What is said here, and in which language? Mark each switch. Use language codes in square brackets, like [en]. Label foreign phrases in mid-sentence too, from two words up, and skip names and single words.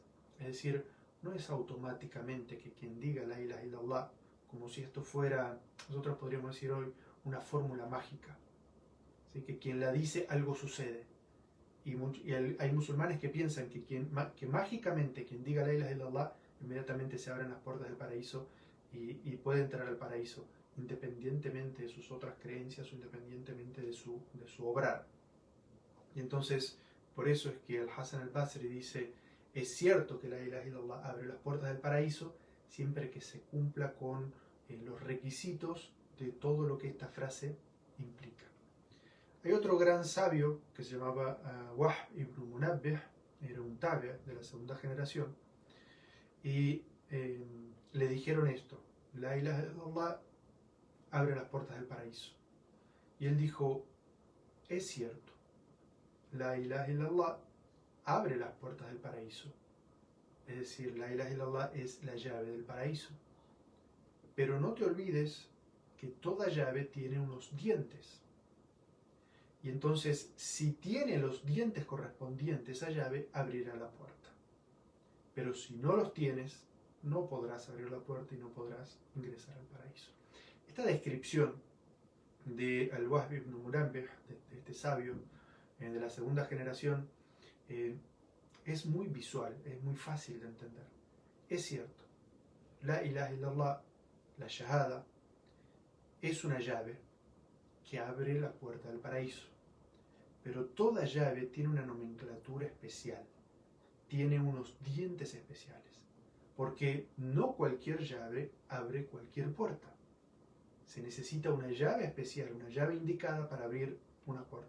[es] Es decir, no es automáticamente que quien diga [ar] لا إله إلا الله, [es] como si esto fuera, nosotros podríamos decir hoy, una fórmula mágica. ¿Sí? Que quien la dice, algo sucede. Y hay musulmanes que piensan que mágicamente quien diga [ar] لا إله إلا الله, [es] inmediatamente se abren las puertas del paraíso y puede entrar al paraíso, independientemente de sus otras creencias o independientemente de su obrar. Y entonces, por eso es que el Hasan al-Basri dice: es cierto que [ar] لا إله إلا الله [es] abre las puertas del paraíso siempre que se cumpla con los requisitos de todo lo que esta frase implica. Hay otro gran sabio que se llamaba Wahb ibn Munabbih, era un tabi' de la segunda generación, y le dijeron esto: [ar] لا إله إلا الله [es] abre las puertas del paraíso. Y él dijo: es cierto, [ar] لا إله إلا الله [es] abre las puertas del paraíso. Es decir, [ar] لا إله إلا الله [es] es la llave del paraíso. Pero no te olvides que toda llave tiene unos dientes. Y entonces, si tiene los dientes correspondientes a llave, abrirá la puerta. Pero si no los tienes, no podrás abrir la puerta y no podrás ingresar al paraíso. Esta descripción de Al-Wahb ibn Munabbih, de este sabio de la segunda generación, es muy visual, es muy fácil de entender. Es cierto, [ar] لا إله إلا الله, [es] la shahada, es una llave que abre la puerta del paraíso. Pero toda llave tiene una nomenclatura especial, tiene unos dientes especiales, porque no cualquier llave abre cualquier puerta. Se necesita una llave especial, una llave indicada para abrir una puerta.